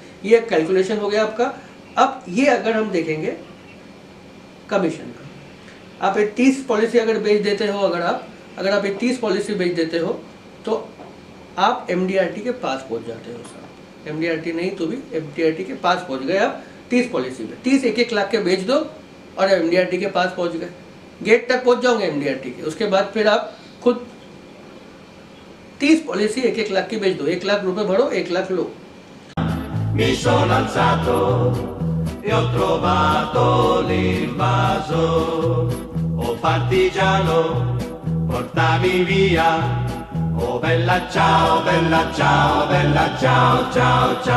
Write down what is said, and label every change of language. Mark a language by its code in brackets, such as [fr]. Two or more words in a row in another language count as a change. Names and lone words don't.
[hi] ये कैलकुलेशन हो गया आपका। अब ये अगर हम देखेंगे कमीशन का, आप एक 30 पॉलिसी अगर बेच देते हो, अगर आप एक 30 पॉलिसी बेच देते हो तो आप MDRT के पास पहुंच जाते हो साहब। MDRT नहीं तो भी MDRT के पास पहुंच गए आप 30 पॉलिसी में। 30 1-1 लाख के बेच दो और MDRT के पास पहुंच गए, गेट तक पहुंच जाओगे MDRT के। उसके बाद फिर आप खुद 30 पॉलिसी 1-1 लाख की बेच दो, 1 लाख रुपए भरो 1 लाख लो। [it] Mi sono alzato e ho trovato l'invaso. Oh partigiano, portami via. Oh bella ciao, bella ciao, bella ciao, ciao, ciao.